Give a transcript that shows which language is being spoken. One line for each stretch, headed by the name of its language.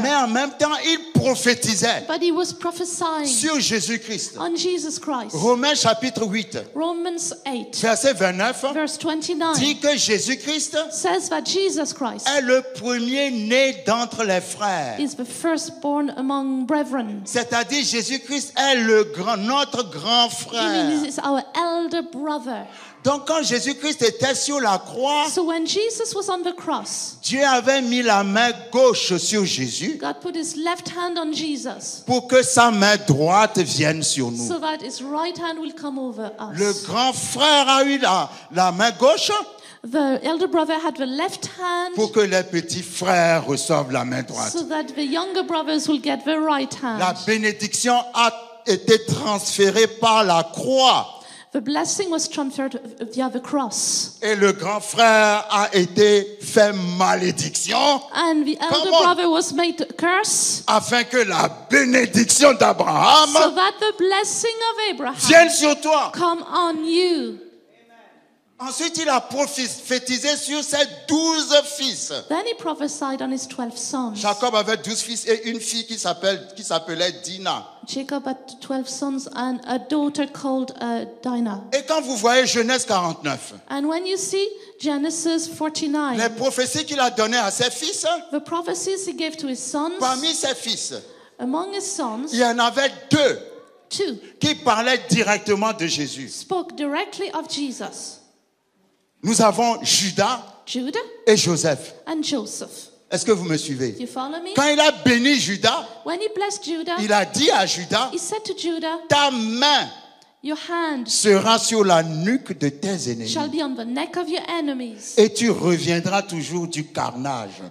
French: Mais en même temps, il prophétisait
English: But he was prophesying
French: sur Jésus-Christ.
English: on Jesus Christ.
French: Romains chapitre 8,
English: Romans 8,
French: verset 29,
English: verse 29
French: dit que Jésus-Christ
English: says that Jesus Christ
French: est le premier-né d'entre les frères.
English: is the firstborn among brethren.
French: C'est-à-dire Jésus-Christ Jésus-Christ est notre grand
English: It
French: frère.
English: means it's our elder brother.
French: Donc quand Jésus-Christ était sur la croix,
English: So when Jesus was on the cross,
French: Dieu avait mis la main gauche sur Jésus
English: God put his left hand on Jesus
French: pour que sa main droite vienne sur nous.
English: so that his right hand will come over
French: Le
English: us.
French: grand frère a eu la main gauche
English: The elder brother had the left hand
French: pour que les petits frères reçoivent la main droite.
English: so that the younger brothers will get the right
French: La
English: hand.
French: bénédiction a été transférée par la croix
English: The blessing was transferred via the cross.
French: et le grand frère a été fait malédiction
English: And the elder Come on. brother was made a curse
French: afin que la bénédiction d'Abraham
English: so that the blessing of Abraham
French: vienne sur toi.
English: come on you.
French: Ensuite, il a prophétisé sur ses 12 fils.
English: Then he prophesied on his 12 sons.
French: Jacob avait 12 fils et une fille qui s'appelait Dina.
English: Jacob had 12 sons and a daughter called Dinah.
French: Et quand vous voyez Genèse 49,
English: And when you see Genesis 49,
French: les prophéties qu'il a données à ses fils,
English: the prophecies he gave to his sons,
French: parmi ses fils,
English: among his sons,
French: il y en avait 2
English: two
French: qui parlaient directement de Jésus.
English: spoke directly of Jesus,
French: Nous avons Judas
English: Judah
French: et Joseph.
English: and Joseph.
French: Est-ce que vous me suivez?
English: Do you follow me?
French: Quand il a béni Judas,
English: When he blessed Judah,
French: il a dit à Judas,
English: he said to Judah,
French: ta main
English: your hand
French: sera sur la nuque de tes ennemis
English: shall be on the neck of your enemies,
French: et tu reviendras toujours du carnage.